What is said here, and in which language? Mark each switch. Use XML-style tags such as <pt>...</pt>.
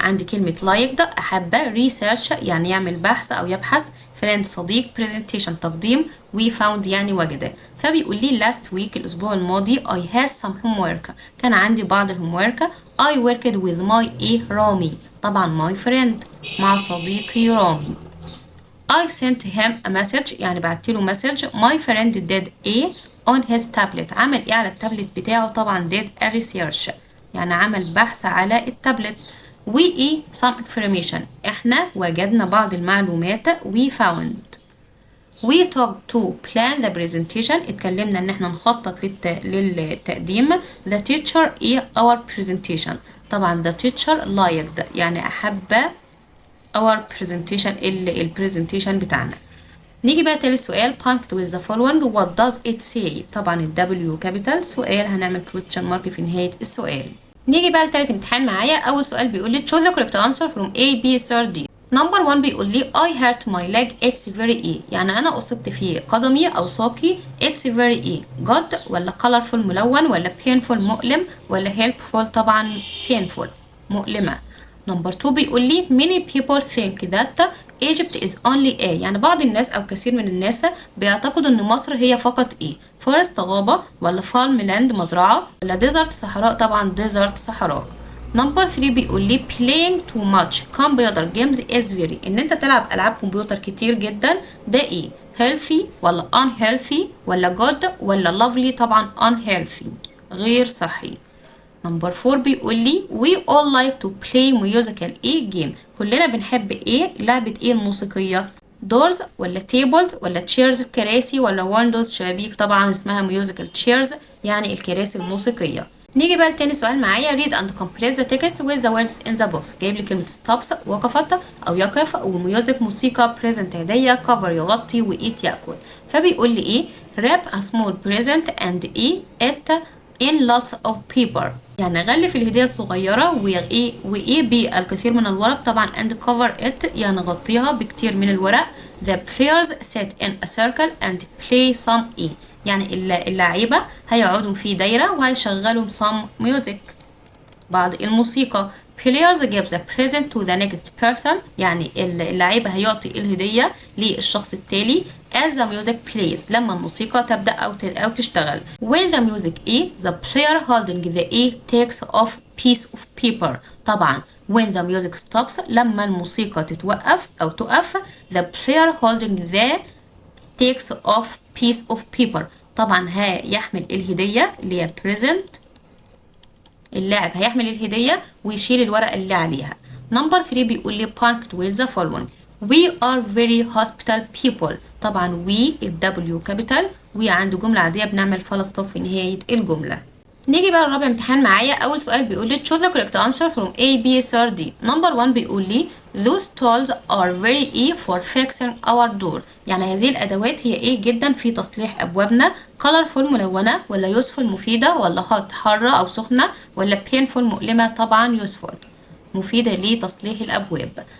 <ar>عندي كلمة</ar> <en>like</en> <ar>ده أحب،</ar> <en>research</en> <ar>يعني يعمل بحث أو يبحث،</ar> <en>friend</en> <ar>صديق،</ar> <en>presentation</en> <ar>تقديم،</ar> <en>we found</en> <ar>يعني وجد. فبيقول لي</ar> <en>last week</en> <ar>الأسبوع الماضي</ar> <en>I had some homework</en> <ar>كان عندي بعض الهومورك.</ar> <en>I worked with my رامي طبعا my friend</en> <ar>مع صديقي رامي.</ar> <en>I sent him a message</en> <ar>يعني بعتله مسج.</ar> <en>my friend did on his tablet</en> <ar>عمل ايه على التابلت بتاعه؟ طبعا</ar> <en>did a research</en> <ar>يعني عمل بحث على التابلت.</ar> <en>we some information</en> <ar>احنا وجدنا بعض المعلومات.</ar> <en>we found. we talked to plan the presentation</en> <ar>اتكلمنا ان احنا نخطط للتقديم.</ar> <en>the teacher our presentation</en> <ar>طبعا</ar> <en>the teacher liked</en> <ar>يعني احب</ar> <en>our presentation</en> <ar>البرزنتيشن بتاعنا. نيجي بقى تالت سؤال</ar> <en>punctuate with the following. what does it say؟</en> <ar>طبعا ال</ar> <en>W capital</en> <ar>سؤال هنعمل</ar> <en>question mark</en> <ar>في نهاية السؤال. نيجي بقى لتالت امتحان معايا. أول سؤال بيقول لي</ar> <en>choose the correct answer from A B C D.</en> <ar>نمبر 1 بيقول لي</ar> <en>I hurt my leg it's very</en> <ar>يعني أنا أصبت في قدمي أو ساقي.</ar> <en>it's very good ولا colorful</en> <ar>ملون، ولا</ar> <en>painful</en> <ar>مؤلم، ولا</ar> <en>helpful؟</en> <ar>طبعا</ar> <en>painful</en> <ar>مؤلمة. نمبر 2 بيقول لي</ar> <en>many people think that Egypt is only a،</en> <ar>يعني بعض الناس أو كثير من الناس بيعتقدوا إن مصر هي فقط إيه؟</ar> <en>forest</en> <ar>غابة، ولا</ar> <en>farm land</en> <ar>مزرعة، ولا</ar> <en>desert</en> <ar>صحراء؟ طبعا desert صحراء. نمبر 3 بيقول لي</ar> <en>playing too much computer games is very،</en> <ar>إن أنت تلعب ألعاب كمبيوتر كتير جدا ده إيه؟</ar> <en>healthy ولا unhealthy ولا good ولا lovely؟ طبعا unhealthy</en> <ar>غير صحي. نمبر 4 بيقول لي</ar> <en>we all like to play musical</en> <ar>ايه game، كلنا بنحب ايه لعبة ايه الموسيقية؟</ar> <en>doors</en> <ar>ولا</ar> <en>tables</en> <ar>ولا</ar> <en>chairs</en> <ar>كراسي ولا</ar> <en>windows</en> <ar>شبابيك؟ طبعا اسمها</ar> <en>musical chairs</en> <ar>يعني الكراسي الموسيقية. نيجي بقى لتاني سؤال معايا</ar> <en>read and complete the text with the words in the box.</en> <ar>جايب لي كلمة</ar> <en>stops</en> <ar>وقفت أو يقف، وميوزك موسيقى،</ar> <en>present</en> <ar>هدية،</ar> <en>cover</en> <ar>يغطي، وeat يأكل.</ar> <en>فبيقول لي إيه wrap a small present and إيه it in lots of paper،</en> <ar>يعني غلف الهدية الصغيرة وإيه بالكثير من الورق. طبعا</ar> <en>and cover it</en> <ar>يعني غطيها بكتير من الورق.</ar> <en>the players sit in a circle and play some إيه،</en> <ar>يعني اللاعيبة هيقعدوا في دايرة وهيشغلوا</ar> <en>some music</en> <ar>بعض الموسيقى.</ar> <en>players give the present to the next person،</en> <ar>يعني اللاعيبة هيعطي الهدية للشخص التالي</ar> <en>as the music plays،</en> <ar>لما الموسيقى تبدأ أو تشتغل.</ar> <en>when the music the player holding the takes off piece of paper. طبعا when the music stops</en> <ar>لما الموسيقى تتوقف أو تقف</ar> <en>the player holding the takes off piece of paper.</en> <ar>طبعا هيحمل الهدية اللي هي present، اللاعب هيحمل الهدية ويشيل الورقة اللي عليها. نمبر 3 بيقول لي</ar> <en>punctuate with the following we are very hospital people.</en> <ar>طبعا</ar> <en>we W capital،</en> <ar>وعنده جملة عادية بنعمل فول ستوب في نهاية الجملة. نيجي بقى لرابع امتحان معايا. أول سؤال بيقول لي</ar> <en>choose the correct answer from A B C or D.</en> <ar>نمبر 1 بيقول لي</ar> <en>those tools are very for fixing our door،</en> <ar>يعني هذه الأدوات هي إيه جدا في تصليح أبوابنا.</ar> <en>colorful</en> <ar>ملونة، ولا</ar> <en>useful</en> <ar>مفيدة، ولا</ar> <en>hot</en> <ar>حارة أو سخنة، ولا</ar> <en>painful</en> <ar>مؤلمة؟ طبعا</ar> <en>useful</en> <ar>مفيدة لتصليح الأبواب.</ar>